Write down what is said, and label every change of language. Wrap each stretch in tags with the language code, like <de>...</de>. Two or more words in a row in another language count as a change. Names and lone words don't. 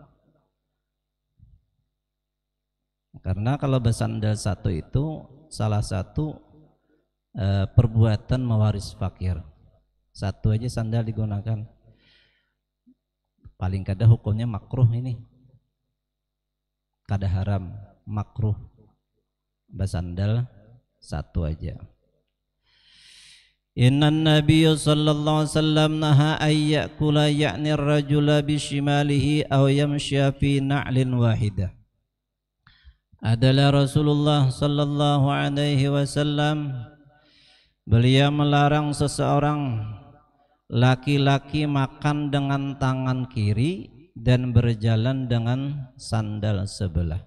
<bjn>Karena kalau bersandal satu itu salah satu perbuatan mewaris fakir. Satu aja sandal digunakan. Paling kada hukumnya makruh ini. Kada haram, makruh. Bersandal satu aja.</bjn> <ar>إن النبي صلى الله عليه وسلم نهى أن يأكل يعني الرجل بشماله أو يمشي في نعل واحدة.</ar> <bjn>Adalah Rasulullah</bjn> <ar>صلى الله عليه وسلم,</ar> <bjn>beliau melarang seseorang laki-laki makan dengan tangan kiri dan berjalan dengan sandal sebelah.</bjn>